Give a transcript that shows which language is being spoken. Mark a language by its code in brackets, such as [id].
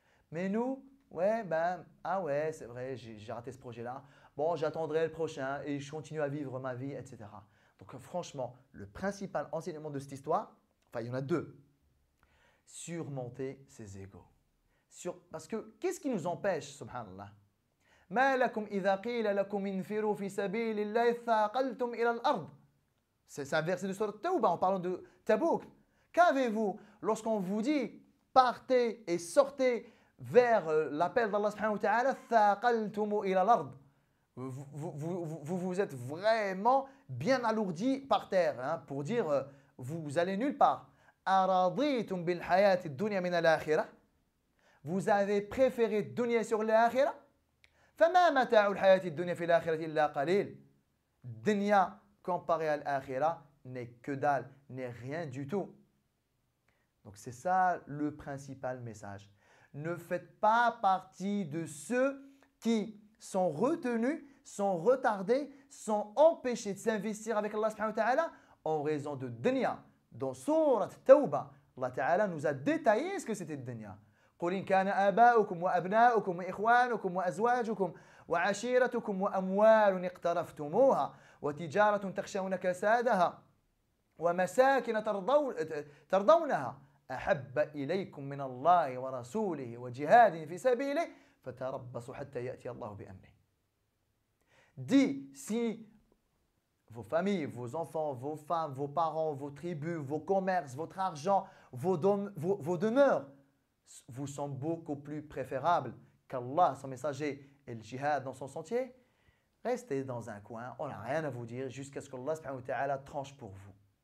[fr] Mais nous, ouais, ah ouais, c'est vrai, j'ai raté ce projet-là. Bon, j'attendrai le prochain et je continue à vivre ma vie, etc. Donc franchement, le principal enseignement de cette histoire, enfin il y en a deux. Surmonter ses égos. Parce que qu'est-ce qui nous empêche, subhanallah? [ar] ما لكم إذا قيل لكم انفروا في سبيل الله ثاقلتم إلى الأرض. [fr] C'est un verset de Sourate Tawbah en parlant de Tabouk. Qu'avez-vous lorsqu'on vous dit partez et sortez vers l'appel d'Allah subhanahu wa ta'ala, [ar] ثاقلتم إلى الأرض. [fr] Vous êtes vraiment bien alourdi par terre, hein, pour dire vous allez nulle part. [ar] أرضيتم بالحياة الدنيا من الآخرة. [fr] Vous avez préféré dunya sur l'akhirah. [ar] فما متاع الحياة الدنيا في الآخرة إلا قليل. [fr] Dunya comparé à l'akhirah n'est que dalle, n'est rien du tout. Donc c'est ça le principal message. Ne faites pas partie de ceux qui sont retenus, sont retardés, sont empêchés de s'investir avec Allah subhanahu wa ta'ala en raison de dunya. Dans Surat Tawbah, Allah ta'ala nous a détaillé ce que c'était le dunya. [ar] قل إن كان آباؤكم وأبناؤكم وإخوانكم وأزواجكم وعشيرتكم وأموال اقترفتموها وتجارة تخشون كسادها ومساكن ترضونها أحب إليكم من الله ورسوله وجهاد في سبيله فتربصوا حتى يأتي الله بأمره. [fr] Dit, si vos familles, vos enfants, vos femmes, vos parents, vos tribus, vos commerces, votre argent, vos demeures vous sont beaucoup plus préférables qu'Allah, son messager, et le djihad dans son sentier, restez dans un coin, on n'a rien à vous dire jusqu'à ce qu'Allah subhanahu wa ta'ala tranche pour vous.